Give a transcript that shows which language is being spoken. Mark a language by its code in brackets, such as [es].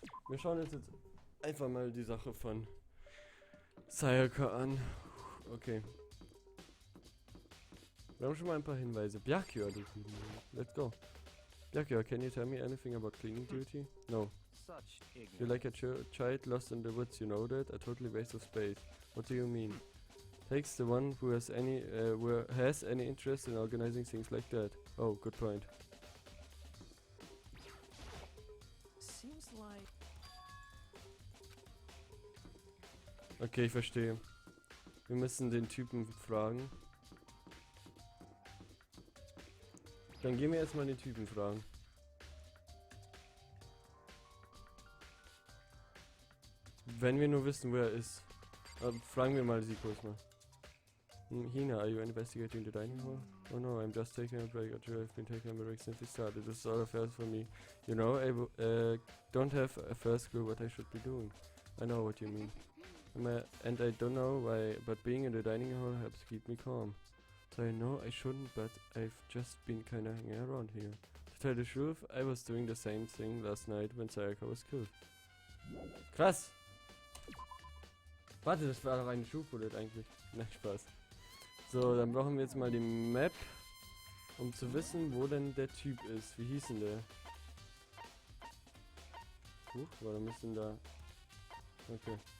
[de] Wir schauen uns jetzt einfach mal die Sache von Sayaka an. Okay. Wir haben schon mal ein paar Hinweise. [en] Byakuya, let's go. Byakuya, can you tell me anything about cleaning duty? No. You're like a child lost in the woods, you know that? A totally waste of space. What do you mean? Takes the one who has any interest in organizing things like that. Oh, good point. Seems like [de] Okay, ich verstehe. Wir müssen den Typen fragen. Dann gehen wir jetzt mal den Typen fragen. Wenn wir nur wissen, wo er ist. Fragen wir mal sie kurz mal. [en] Hina, are you investigating the dining hall? Oh no, I'm just taking a break. I've been taking a break since we started. This is all affairs for me. You know, I don't have a first clue what I should be doing. I know what you mean. And I don't know why, but being in the dining hall helps keep me calm. So I know I shouldn't, but I've just been kinda hanging around here. To tell the truth, I was doing the same thing last night when Sayaka was killed. [de] Krass! Warte, das war doch eine Schuhbullet eigentlich. Nein, Spaß. So, dann brauchen wir jetzt mal die Map, um zu wissen, wo denn der Typ ist. Wie hieß denn der? Warum ist denn da? Okay.